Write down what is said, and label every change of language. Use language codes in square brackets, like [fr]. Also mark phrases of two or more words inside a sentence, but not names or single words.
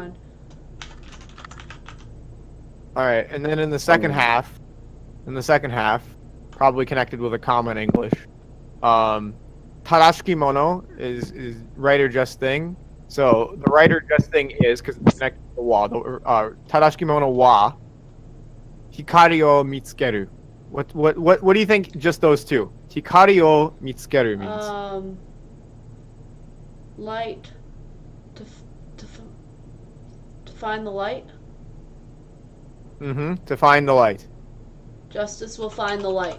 [en] All right, and then in the second half, probably connected with a comma in English. [ja] 正しきもの [en] is right or just thing. So the right or just thing is, because it's connected to the wa. [ja] 正しきものは。光を見つける. [en] What do you think? Just those two. [ja] 光を見つける means. [en] light to f- to f- to find the light. To find the light. Justice will find the light.